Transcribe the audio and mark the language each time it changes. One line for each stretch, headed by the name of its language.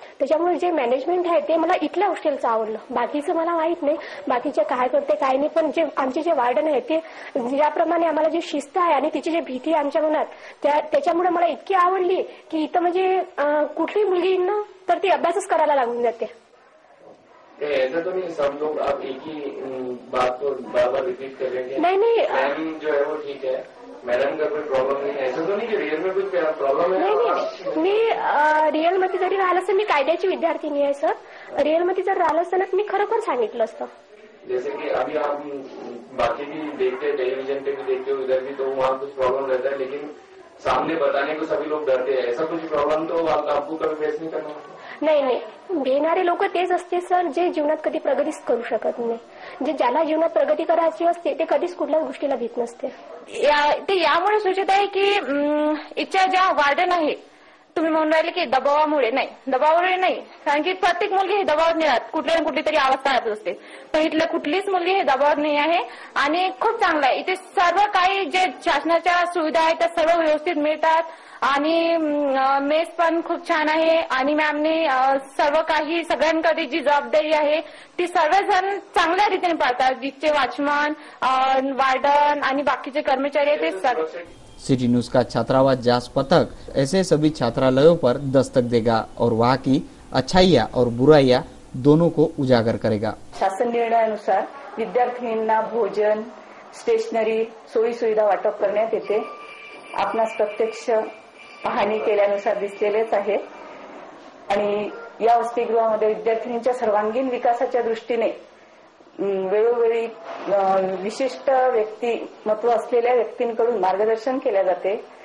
Marathi: त्याच्यामुळे जे मॅनेजमेंट आहे ते मला इथल्या हॉस्टेलचं आवडलं. बाकीचं मला माहित नाही बाकीचे काय करते काय नाही, पण जे आमचे जे वार्डन आहे ते ज्याप्रमाणे आम्हाला जी शिस्त आहे आणि तिची जी भीती आमच्या मनात त्याच्यामुळे मला इतकी आवडली की इथं म्हणजे कुठली मुलगी येईन ना तर ती अभ्यासच करायला लागून जाते.
Hindi: ऐसा तो नहीं सब लोग आप एक ही बात को बार बार रिपीट कर रहे हैं? नहीं मैम जो है वो ठीक है, मैडम का कोई प्रॉब्लम नहीं है, ऐसा तो नहीं कि रियल में कुछ प्रॉब्लम है?
Marathi: नाही, मी रिअलमध्ये जरी राहिलं असतं, मी कायद्याची विद्यार्थिनी आहे सर. रिअलमध्ये जर राहिलं असतं ना मी खरोखर सांगितलं असतं.
Hindi: जैसे कि अभी आप बाकी भी देखते हैं, टेलीविजन पे भी देखते हो, उधर भी, तो वहाँ कुछ प्रॉब्लम रहता है, लेकिन सामने बताने को सभी लोग डरते हैं. ऐसा कुछ प्रॉब्लम तो आपको कभी फेस नहीं करना?
Marathi: नाही, भेटणारे लोक तेच असते सर जे जीवनात कधी प्रगतीच करू शकत नाही. जे ज्याला जीवनात प्रगती करायची असते ते कधीच कुठल्याच गोष्टीला भीत नसते. ते यामुळे सूचित आहे की इच्छा ज्या वार्डन आहे, तुम्ही म्हणून राहिले की दबावामुळे नाही, दबावामुळे नाही, कारण की प्रत्येक मुलगी हे दबावात नाही राहत, कुठल्या ना कुठली तरी अवस्था राहत असते, पण इथल्या कुठलीच मुलगी हे दबावात नाही आहे आणि खूप चांगलं आहे. इथे सर्व काही जे शासनाच्या सुविधा आहेत त्या सर्व व्यवस्थित मिळतात आणि मेस पण खूप छान आहे आणि मॅमने सर्व काही सगळ्यांकडे जी जबाबदारी आहे ती सर्वजण चांगल्या रीतीने पाळतात. जिथे वॉचमन, वार्डन आणि बाकीचे कर्मचारी आहेत ते सर्व.
Hindi: सिटी न्यूज का छात्रावास जांच पथक ऐसे सभी छात्रालयों पर दस्तक देगा और वहाँ की अच्छाइयाँ और बुराइयाँ दोनों को उजागर करेगा.
Marathi: शासन निर्णयानुसार विद्यार्थिनींना भोजन, स्टेशनरी, सोयी सुविधा वाटप करण्यात येते. आपणास प्रत्यक्ष पाहणी केल्यानुसार दिसलेलेच आहे आणि या वसतिगृहामध्ये विद्यार्थिनींच्या सर्वांगीण विकासाच्या दृष्टीने वेळोवेळी विशिष्ट व्यक्तिमत्व असलेल्या व्यक्तींकडून मार्गदर्शन केले जाते.